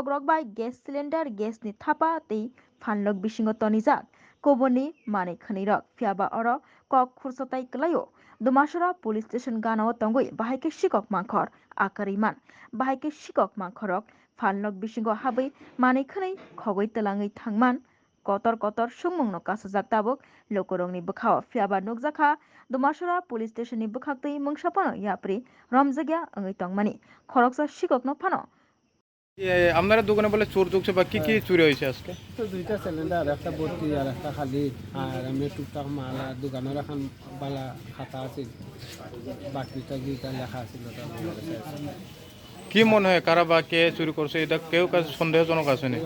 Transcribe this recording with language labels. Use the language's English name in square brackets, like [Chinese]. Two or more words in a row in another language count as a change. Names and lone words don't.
[Kok Borok] rokbai [English] gas cylinder [Kok Borok] gas ni thapa tei phanlok bisingo tonijak koboni manui khwnirok phiaba oro kok khursotai klaio Dumasora Police Station ganao tongui bahaike sikok mangkhor akariman bahaike sikok mangkhorok phanlok bisingo habai manui khwnui khogoi tlangai thangman kotor kotor sungmungno kasajak tabuk lokorongni bukhao phiaba nukjakha Dumasora Police Station ni bukhaktui mungsapano yapri romjagya ongoi tongmani khoroksa sikokno phano [Bangla] আপনারা দোকানে বলে চোর ঢুকছে বা কি কি চুরি হয়েছে আজকে? তো দুইটা সিলিন্ডার একটা ভর্তি আর একটা খালি আর এমনি টুকটাক মাল আর দোকানের এখন বালা খাতা আছিল বাকিটা যেটা লেখা আছিল ওটা আমার কাছে আছে। কি মনে হয় কারা বা কে চুরি করছে এটা কেউ কাছে সন্দেহজনক আছে নি?